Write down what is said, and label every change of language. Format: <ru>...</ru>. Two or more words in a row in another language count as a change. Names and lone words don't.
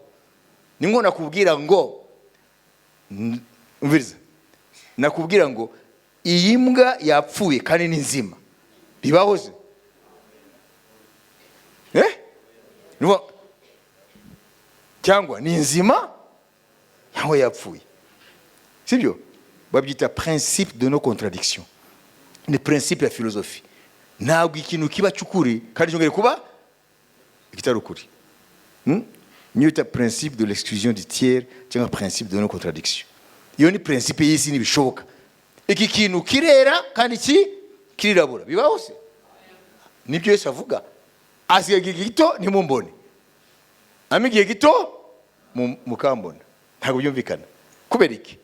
<rw>Ningo nakubwira ngo, umviriza, nakubwira ngo iyi mbwa yapfuye kandi ni nzima, bibaho se? Cyangwa ni nzima cyangwa yapfuye, sibyo? Babyita</rw> <fr>principe de nos contradictions,</fr> <rw>ni principe ya philosophie. Ntabwo ikintu kiba cyukuri kandi cyongere kuba kitari ukuri. Nyita</rw> <fr>principe de l'exclusion du tiers</fr> <rw>cyangwa</rw> <fr>principe de nos contradictions.</fr> <rw>Iyo ni principe y'isi n'ibishoboka. Iki kintu kirera kandi kirirabura, bibaho se? Nibyo Yesu avuga. Asigaye igihe gito ntimumbone, amigiye gito mukambona. Ntabwo byumvikana. Kubera iki?</rw>